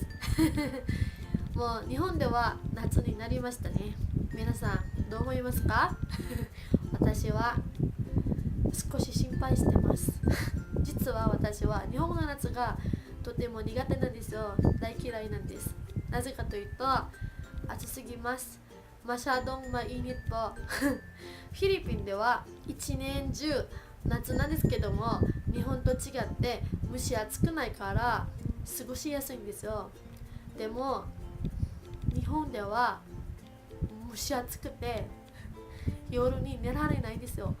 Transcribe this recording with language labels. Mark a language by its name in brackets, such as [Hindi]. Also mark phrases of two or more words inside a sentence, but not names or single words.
[Japanese] もう日本では夏になりましたね。皆さん、どう思いますか？私は少し心配してます。実は私は日本の夏がとても苦手なんですよ。大嫌いなんです。なぜかというと、暑すぎます。 [Filipino] masyadong mainit po。 [Japanese] フィリピンでは一年中夏なんですけども、日本と違って蒸し暑くないから過ごしやすいんですよ。でも日本では蒸し暑くて夜に寝られないんですよ。